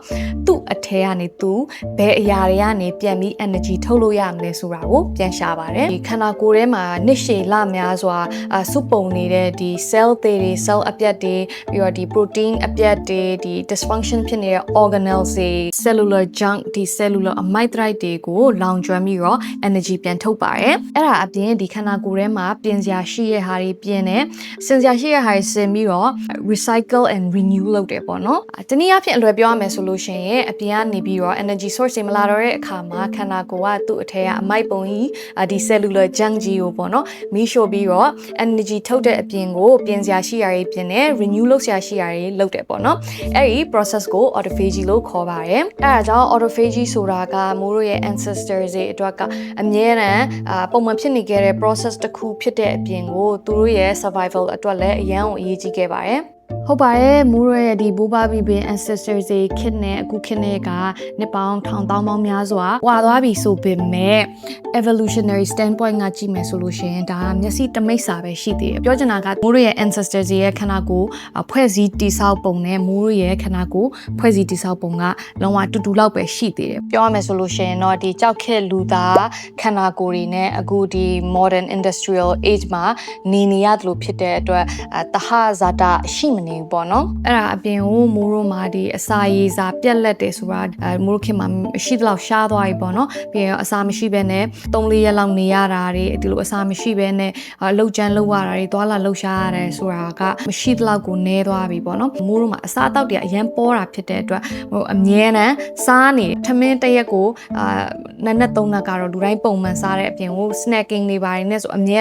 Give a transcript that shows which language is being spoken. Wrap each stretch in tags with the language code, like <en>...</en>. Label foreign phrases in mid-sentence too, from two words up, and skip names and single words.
<my>သူ့အထဲကနေသူဘယ်အရာတွေကနေပြန်ပြီး energy ထုတ်လို့ရမလဲဆိုတာကိုပြန်ရှာပါတယ်ဒီခန္ဓာကိုယ်ထဲမှာနှစ်ရှည်လများစွာစုပုံနေတဲ့ဒီ cell တွေ cell အပြ တ်တွေပြီးတော့ဒီ protein အပြတ်တွေဒီ dysfunction ဖြစ်နေတဲ့ organelles တွေ</my> <en>cellular junk</en> <my>ဒီ</my> <en>cellular amide</en> <my>တွေကိုလောင်ကျွမ်းပြီးတော့ energy ပြန်ထုတ်ပါတယ်အဲ့ ဒါအပြင်ဒီခန္ဓာကိုယ်ထဲမှာပြင်စရာရှိတဲ့ဟာတွေပြင်တယ်စင်စရာရှိတဲ့ဟာတွေစင်ပြီးတော့</my> <en>recycle and renew</en> <my>လုပ်တယ်ပေါ့နော်တနည်းအားဖြင့်အလွယ်ပြောရမယ်ဆိုလို့ရှိရင်အပြင်ကနေပြီးတော့</my> <en>energy source</en> <my>တွေမလာတော့တဲ့အခါမှာခန္ဓာကိုယ်ကသူ့အထက်ကအမိုက်ပုံကြီးဒီ</my> <en>cellular junk</en> <my>ကြီးကိုပေါ့နော်မီးရှို့ပြီးတော့ energy ထုတ်တဲ့အပြင်ကိုပြင်စရာရှိရာတွေပြင်တယ် renew လုပ်စရာရှိရာတွေလုပ်တယ်ပေါ့နော် အဲ့ဒီ process ကို autophagy လို့ခေါ်ပါတယ်အဲ့ဒါကြောင့် autophagy ဆိုတာကမိုးတို့ရဲ့ ancestors တွေအတွက်ကအမြဲတမ်းပုံမှန်ဖြစ်နေခဲ့တဲ့ process တစ်ခုဖြစ်တဲ့အပြင်ကိုသူတို့ရဲ့ survival အတွက်လည်းအရန်ကိုအရေးကြီးခဲ့ပါတယ်ဟုတ်ပါတယ်မိုးရရဲ့ဒီဘိုးဘဘီဘင် ancestors တွေခေတ်နဲ့အခုခေတ်နဲ့ကနှစ်ပေါင်းထောင်တောင်းပေါင်းများစွာကွာသွားပြီဆိုပေမဲ့</my> <en>evolutionary standpoint</en> <my>ကကြည့်မယ်ဆိုလို့ရှိရင်ဒါမျက်စိတမိတ်စာပဲရှိသေးတယ်ပြောချင်တာကမိုးရရဲ့ ancestors တွေရဲ့ခန္ဓာကိုယ်ဖွဲ့စည်းတည်ဆောက်ပုံနဲ့မိုးရရဲ့ခန္ဓာကိုယ် ဖွဲ့စည်းတည်ဆောက်ပုံကလုံးဝတူလောက်ပဲရှိသေးတယ်ပြောရမယ်ဆိုလို့ရှိရင်တော့ဒီကြောက်ခက်လူသားခန္ဓာကိုယ်တွေနဲ့အခုဒီ</my> <en>modern industrial age</en> <my>မှာနေရတယ်လို့ဖြစ်တဲ့အတွက်တဟဇာတရှိမနေဘူးပေါ့နော်အဲ့ဒါအပြင်ကိုမိုးတို့မှာဒီအစာရည်စာပြက်လက်တယ်ဆိုတာမိုးတို့ခင်မှာရှိသလောက်ရှားသွားပြီပေါ့နော်ပြီးရင်အစာမရှိဘဲနဲ့3-4ရက်လောက်နေရတာ တွေဒီလိုအစာမရှိဘဲနဲ့လှုပ်ကြမ်းလှုပ်ရတာတွေသွာလာလှုပ်ရှားရတယ်ဆိုတာကမရှိသလောက်ကိုနည်းသွားပြီပေါ့နော်မိုးတို့မှာအစာတောက်တွေအရင်ပေါ်တာဖြစ်တဲ့အတွက်ဟိုအမြဲတမ်းစားနေထမင်းတစ်ရက်ကိုနှစ်3နှစ်ကတော့လူတိုင်းပုံမှန်စားတဲ့အပြင်ကို snacking တွေပါတယ်နဲ့ဆိုအမြဲတ</my>